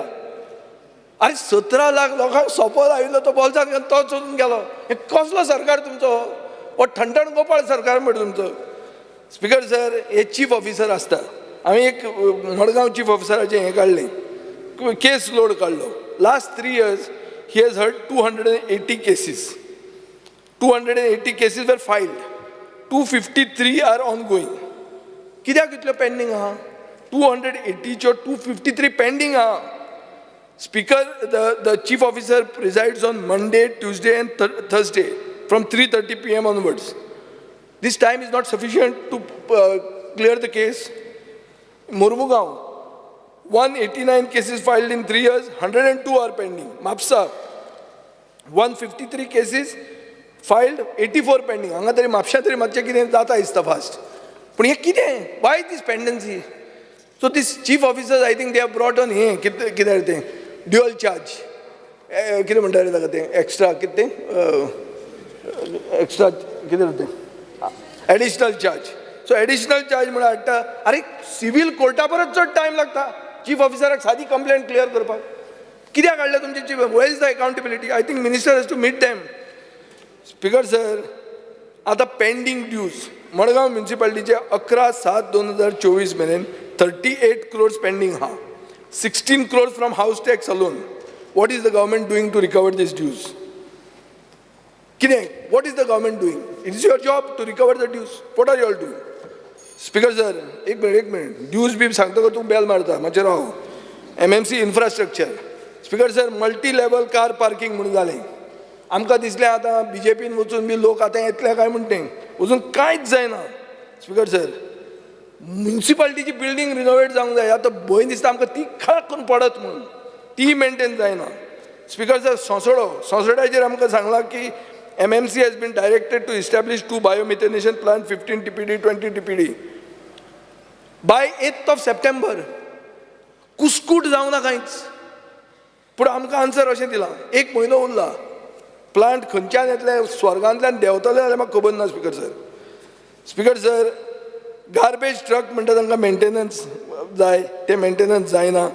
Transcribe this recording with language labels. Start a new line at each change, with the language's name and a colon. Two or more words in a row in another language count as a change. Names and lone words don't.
Konkani: अरे 17 लाख लोकांक सोंपो लायिल्लो तो बॉल्सांत घेवन तो चलून गेलो. हे कसलो सरकार तुमचो? हो ठणठण गोपाळ सरकार म्हणटा तुमचो.
English: speaker sir,
Konkani: हे
English: chief officer
Konkani: आसता. हांवें एक मडगांव चीफ ऑफिसराचें हें काडलें, केस लोड काडलो.
English: लास्ट 3 years he has heard 280 cases. 280 cases were filed. 253 are ongoing.
Konkani: कित्याक इतल्यो पेंडींग आहा? 280च्यो 253 पेंडींग आहा.
English: Speaker, the chief officer presides on Monday, Tuesday and Thursday from 3:30 p.m. onwards. This time is not sufficient to clear the case. Murmugaon, 189 cases filed in 3 years, 102 are pending. Mapsa, 153 cases filed, 84 pending.
Konkani: हांगा तरी म्हापशा तरी मातशें कितें जाता दिसता फास्ट. पूण हें कितें?
English: Why this pendency? So this chief officers, I think they have brought on
Konkani: हें कितें तें
English: dual charge,
Konkani: कितें म्हणटा रे ताका तें एक्स्ट्रा कितें एक्स्ट्रा कितें तें
English: additional charge. so additional charge
Konkani: म्हणून हाडटा. अरे सिव्हील कोर्टा परस चड टायम लागता चीफ ऑफिसराक सादी कंप्लेंट क्लियर करपाक. कित्याक हाडल्या तुमचे चीफ?
English: where is the accountability? I think minister has to meet them. speaker sir,
Konkani: आतां
English: pending dues
Konkani: मडगांव म्युनिसिपालिटीचे 11/7/2024 मेरेन 38 crores पेंडींग आहा.
English: 16 crores from house tax alone. What is the government doing to recover these dues? Kidding? What is the government doing? It is your job to recover the dues. What are you all doing? Speaker sir, एक minute.
Konkani: Dues भी सांगता का तू बेल मारता मातशें राव.
English: MMC infrastructure. Speaker sir, multi level car parking
Konkani: म्हणून जालें. आमकां दिसलें आतां BJPन वचून बी लोक आतां येतले काय म्हणटें. अजून कांयच जायना.
English: speaker sir,
Konkani: म्युनिसिपालिटीची बिल्डींग रिनोवेट जावंक जाय. आतां भंय दिसता आमकां ती खळ करून पडत म्हणून. ती मेंटेन जायना.
English: speaker sir,
Konkani: सोंसोड्याचेर आमकां सांगलां की
English: MMC has been directed to establish 2 biomethanation plants, 15 TPD, 20 TPD. By 8th of September,
Konkani: कुस्कूट जावं ना कांयच. पूण आमकां आन्सर अशें दिलां, 1 म्हयनो उरला. प्लांट खंयच्यान येतले, स्वर्गांतल्यान देंवतले जाल्यार म्हाका खबर ना.
English: speaker sir, garbage truck
Konkani: म्हणटा तांकां मेंटेनन्स जाय, ते मेंटेनन्स जायना.